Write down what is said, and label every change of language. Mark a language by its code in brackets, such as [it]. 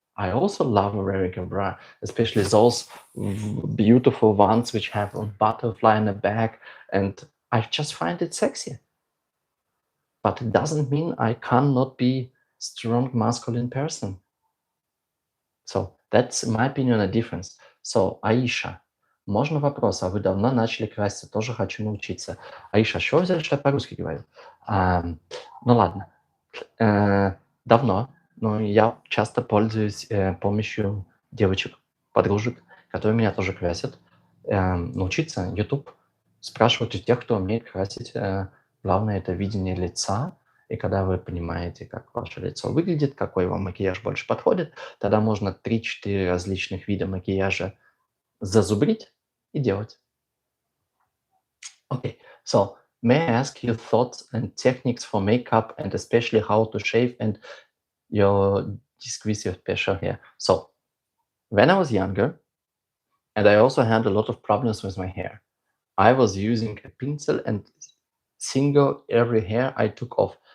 [en] I also love wearing a bra, especially those beautiful ones which have a butterfly in the back, and I just find it sexy. But it doesn't mean I cannot be strong masculine person. So that's, in my opinion, a difference. [ru] So, Аиша, можно вопрос? А вы давно начали краситься? Тоже хочу научиться. Аиша, что вы взяли, что я по-русски говорю? Ну ладно. Давно, но я часто пользуюсь помощью девочек, подружек, которые меня тоже красят. Научиться YouTube, спрашивать у тех, кто умеет красить. Главное – это видение лица. И когда вы понимаете, как ваше лицо выглядит, какой вам макияж больше подходит, тогда можно 3-4 различных вида макияжа зазубрить и делать. [en] Okay, so may I ask your thoughts and techniques for makeup and especially how to shave and your decrease your facial hair? So, when I was younger, and I also had a lot of problems with my hair, I was using a pencil and single every hair I took off.